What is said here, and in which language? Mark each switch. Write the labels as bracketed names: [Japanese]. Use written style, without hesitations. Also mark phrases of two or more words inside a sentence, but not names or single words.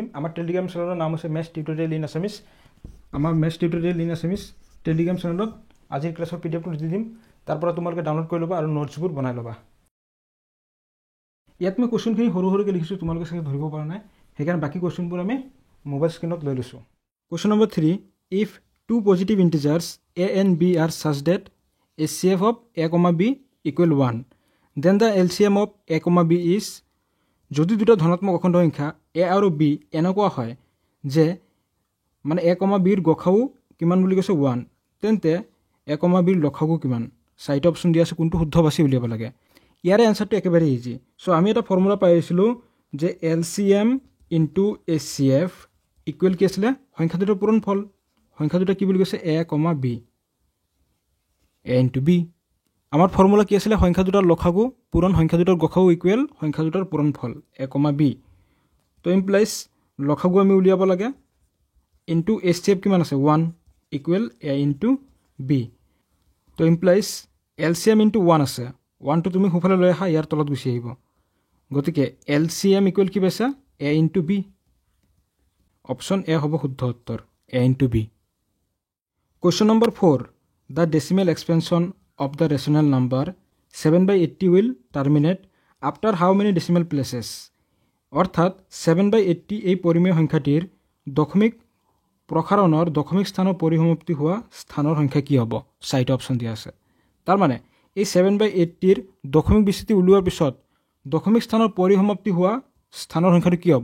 [Assamese] আমাৰ টেলিগ্ৰাম চেনেলৰ নাম আছে মেথছ টিউটৰিয়েল ইন আছামিজ। আমাৰ মেথছ টিউটৰিয়েল ইন আছামিজ টেলিগ্ৰাম চেনেলত আজিৰ ক্লাছৰ PDFটো দি দিম। তাৰ পৰা তোমালোকে ডাউনলোড কৰি ল'বা আৰু নোটছবোৰ বনাই ল'বা। ইয়াত মই কুৱেশ্যনখিনি সৰু সৰুকৈ লিখিছোঁ, তোমালোকে চাগে ধৰিব পৰা নাই, সেইকাৰণে বাকী কুৱেশ্যনবোৰ আমি মোবাইল স্ক্ৰীণত লৈ লৈছোঁ। [English] question number 3, if 2 positive integers a and b are such that HCF of a, b equal 1, then the LCM of a, b is। [Assamese] যদি দুটা ধনাত্মক অখণ্ড সংখ্যা a আৰু b এনেকুৱা হয় যে মানে a, bৰ গসাগু কিমান বুলি কৈছে? 1, তেন্তে a, bৰ লসাগু কিমান? চাৰিটা অপশ্যন দিয়া আছে, কোনটো শুদ্ধ বাছি উলিয়াব লাগে। ইয়াৰে এনচাৰটো একেবাৰে ইজি। চ' আমি এটা ফৰ্মুলা পাই আহিছিলোঁ যে [English] LCM into HCF equal [Assamese] কি আছিলে? সংখ্যা দুটাৰ পূৰণফল। সংখ্যা দুটা কি বুলি কৈছে? a, b, a ইনটু b। আমাৰ ফৰ্মুলা কি আছিলে? সংখ্যা দুটাৰ লসাগু পূৰণ সংখ্যা দুটাৰ গসাগু ইকুৱেল সংখ্যা দুটাৰ পূৰণফল a, b। তো ইমপ্লাইজ লসাগু আমি উলিয়াব লাগে, ইনটু HCF কিমান আছে? [English] 1 equal a into b. [Assamese] তো ইমপ্লাইজ LCM ইনটু 1 আছে, 1টো তুমি সোঁফালে লৈ আহা, ইয়াৰ তলত গুচি আহিব। গতিকে LCM ইকুৱেল কি পাইছা? a ইনটু b। [English] option A [Assamese] হ'ব শুদ্ধ উত্তৰ, a ইনটু b। [English] question number 4, the decimal expansion of the rational number 7/80 will terminate after how many decimal places? [Assamese] অৰ্থাৎ 7/80 এই পৰিমেয় সংখ্যাটিৰ দশমিক প্ৰসাৰণৰ দশমিক স্থানৰ পৰিসমাপ্তি হোৱা স্থানৰ সংখ্যা কি হ'ব? 4টা অপশ্যন দিয়া আছে। তাৰমানে এই 7/80ৰ দশমিক বিস্তৃতি উলিওৱাৰ পিছত দশমিক স্থানৰ পৰিসমাপ্তি হোৱা স্থানৰ সংখ্যাটো কি হ'ব?